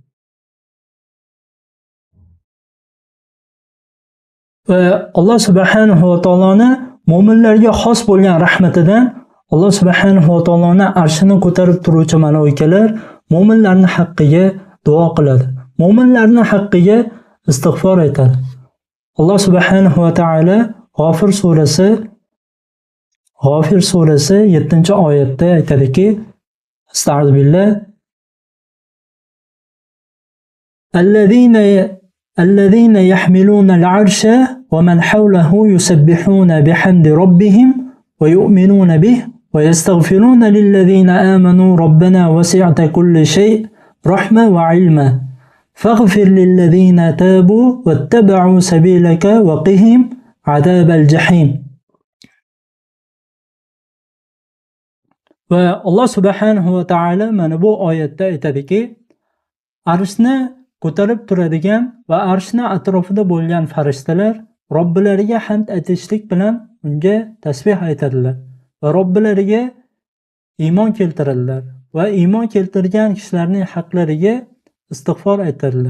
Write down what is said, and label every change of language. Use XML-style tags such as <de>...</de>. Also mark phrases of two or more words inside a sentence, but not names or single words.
<uz>Va Alloh subhanahu va taoloning mu'minlarga xos bo'lgan rahmatidan Alloh subhanahu va taoloning arshini ko'tarib turuvchi malaikalar mu'minlarning haqqiga duo qiladi. Mu'minlarning haqqiga istig'for aytadi. Alloh subhanahu va taolo G'ofir surasi 7-oyatda aytadiki, Astagfirullah.</uz> <ar>الذين يحملون العرش ومن حوله يسبحون بحمد ربهم ويؤمنون به ويستغفرون للذين آمنوا ربنا وسعت كل شيء رحمة وعلما فاغفر للذين تابوا واتبعوا سبيلك وقهم عذاب الجحيم.</ar> <uz>Va Alloh subhanahu va taolo mana bu oyatda aytadiki, arshni ko'tarib turadigan va arshning atrofida bo'lgan farishtalar Robbilariga hamd aytishlik bilan unga tasbih aytadilar va Robbilariga iymon keltiradilar va iymon keltirgan kishilarning haqlariga istig'for aytadilar.</uz>